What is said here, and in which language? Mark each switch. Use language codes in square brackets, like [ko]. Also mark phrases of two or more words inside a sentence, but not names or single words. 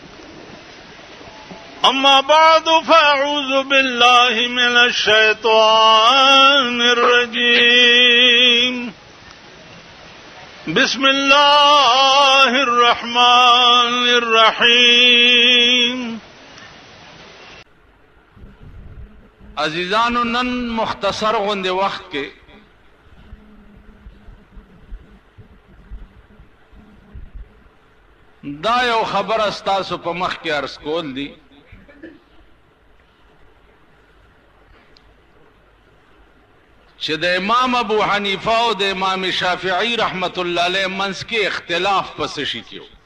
[ar] أما بعد فأعوذ بالله من الشيطان الرجيم بسم الله الرحمن الرحيم [ps] عزیزانو نن مختصر غوندے وقت کے دا یو خبر استاسو په مخ کې عرض کول دي چې د امام ابو حنیفه او د امام شافعی [ar] رحمت الله علیه [ps] منځ کې اختلاف پس شي کیو